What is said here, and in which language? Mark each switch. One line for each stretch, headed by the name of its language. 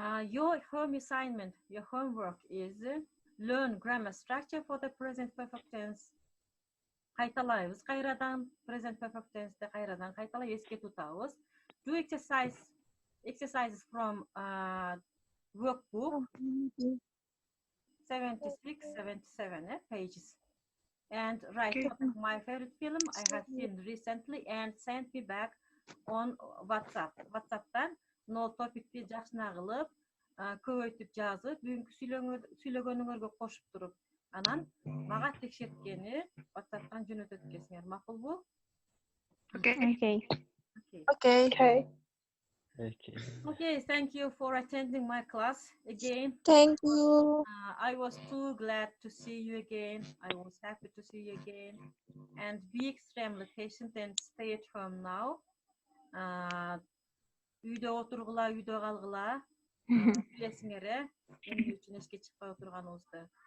English: Your home assignment, your homework is learn grammar structure for the present perfect tense.
Kyrgyz: Кайталайбыз кайрадан present perfect tense'te кайрадан кайталап эске тутабыз.
English: Do exercises from workbook 76-77 pages. And write my favorite film I have seen recently and send me back on WhatsApp.
Kyrgyz: WhatsApp'tan no topic'ti жакшына кылып, көбөйтүп жазып, бүгүнкү сүйлөгөнүңөргө кошуп туруп Анан мага текшерткени WhatsApp'tan жөнөтөт экенсиңер. Макулбу?
English: Okay. Okay. Okay. Okay. Okay, thank you for attending my class again. Thank you. I was too glad to see you again. I was happy to see you again. And be extremely patient and stay at home now.
Kyrgyz: Үйдө отургула, үйдө калгыла. Билесиңер, эмне үчүн эшикке чыкпай отурганыбызды.